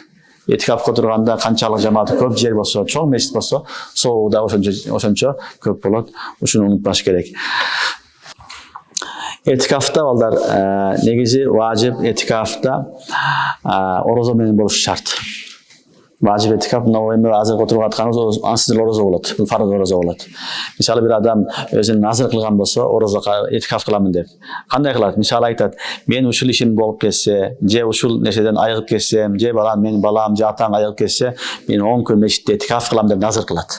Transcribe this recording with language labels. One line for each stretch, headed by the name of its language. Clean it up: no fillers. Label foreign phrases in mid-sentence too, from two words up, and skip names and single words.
Kyrgyz: Этикафка отурганда канчалык жамаат көп жер болсо, чоң мечит болсо, сообу да ошончо көп болот. Ушуну унутпаш керек. Этикафта балдар негизи важип этикафта орозо менен болуш шарт. Важип этикаф энди азыр отуруп atkаныбыз ансыз орозо болот. Бул фарз орозо болот. Мисалы бир адам өзүн назыр кылган болсо, орозого этикаф кыламын деп. Кандай кылат? Мисалы айтат, мен ушул ишим болуп кетсе, же ушул нерседен айыгып кетсем, же менин балам, же атам айыгып кетсе, мен 10 күн мешитте этикаф кылам деп назыр кылат.